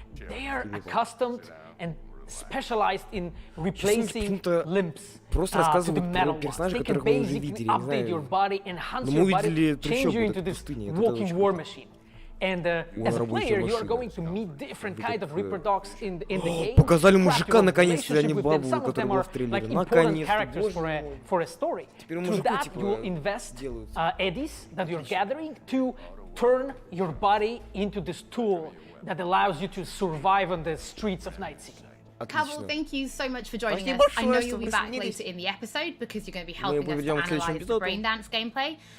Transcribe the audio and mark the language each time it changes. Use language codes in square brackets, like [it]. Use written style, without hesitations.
[en] They are accustomed and specialized in replacing limbs to the metal ones. They can basically update your body, enhance your body, change you into this walking war machine. And as a player, you are going to meet different kinds of Ripper dogs in the game. [ru] Показали мужика наконец-то, а не бабу, которая была в [en] like [ru] трейлере. [en] important characters for a story. Through that, you will invest eddies that you're gathering to turn your body into this tool that allows you to survive on the streets of Night City. Cowell, thank you so much for joining us. I know you'll be back later in the episode because you're going to be helping us to analyze the Braindance gameplay.